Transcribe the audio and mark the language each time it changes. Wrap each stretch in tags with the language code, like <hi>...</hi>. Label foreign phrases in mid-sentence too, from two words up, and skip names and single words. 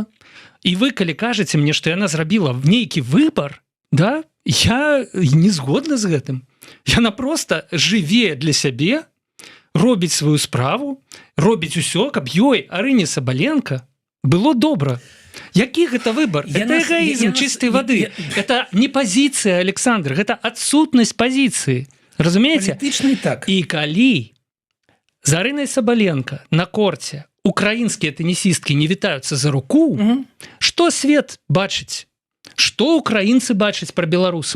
<be>І вы, калі кажаце мне, што яна зрабіла нейкі выбор, да, я не згодна з гэтым. Яна просто жыве для сябе, робіць сваю справу, робіць усё, каб ёй, Арыне Сабаленко, было добра. Які гэта выбор?</be> <ru>Это эгоизм чистой воды. Это не позиция,</ru> <be>Александр, гэта адсутнасць позиции. Разумееце? Палітычны так. І калі з Арынай Сабаленко на корце украінскія тенісісткі не вітаюцца за руку, што свет бачыць? Што украінцы бачаць пра беларусаў?</be>